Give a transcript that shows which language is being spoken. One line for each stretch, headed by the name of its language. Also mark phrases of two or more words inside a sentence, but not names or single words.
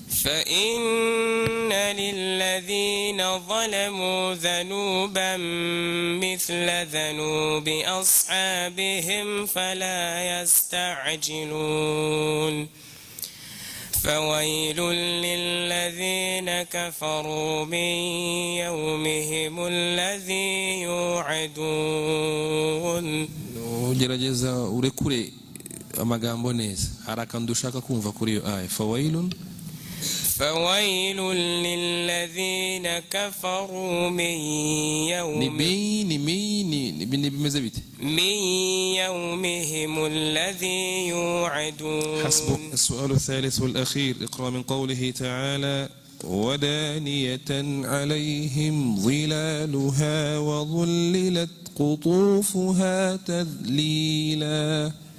Arabic: ذنوبا مثل ذنوب أصحابهم فلا يستعجلون فويل للذين كفروا من يومهم الذي يوعدون.
Kinyarwanda: ugerageza urekure amagambo neza, hari akantu ushaka kumva kuri iyo aya.
Arabic: fawailun للذين كفروا من
Kinyarwanda: bimeze bite
Arabic: من يومهم الذي يوعدون. حسبك. السؤال الثالث والأخير، اقرأ من قوله تعالى ودانية عليهم ظلالها وظللت قطوفها تذليلا.